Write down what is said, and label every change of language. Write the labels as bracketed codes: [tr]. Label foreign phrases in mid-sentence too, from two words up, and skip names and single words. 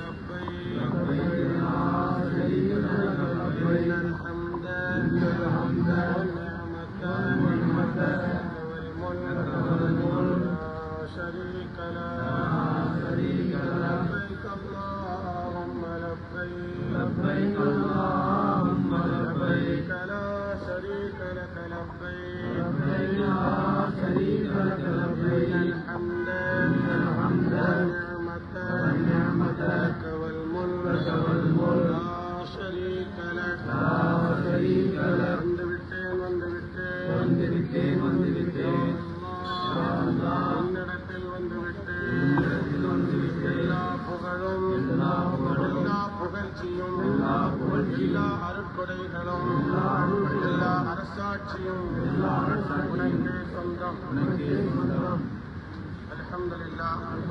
[ar] الحمد والنعمة والملك لا شريك لك لبيك اللهم لبيك اللهم لبيك لا شريك لك لبيك لا شريك لك لبيك الحمد والنعمة لك والملك لا شريك لك [ta] வந்து விட்டேன் உன்னிடத்தில் வந்து விட்டேன் எல்லா புகழும் எல்லா புகழ்ச்சியும் எல்லா அருட்கொடைகளும் எல்லா அரசாட்சியும் உனக்கே சொந்தம் அல்ஹம்துலில்லாஹ்.